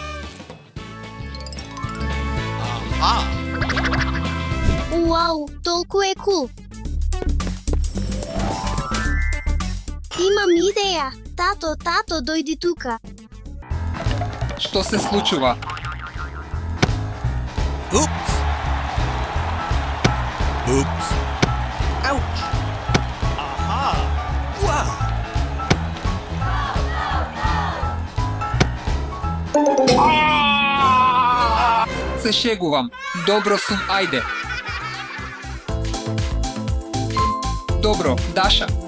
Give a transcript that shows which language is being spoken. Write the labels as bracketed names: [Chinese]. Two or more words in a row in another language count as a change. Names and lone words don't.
[Macedonian] Уау, толку е кул. Имам идеја. Тато, дојди тука. Што се случува? [English] Oops. Oops. Ouch. Aha. Wow. [Macedonian] Се шегувам. Добро сум, ајде. Добро, Даша.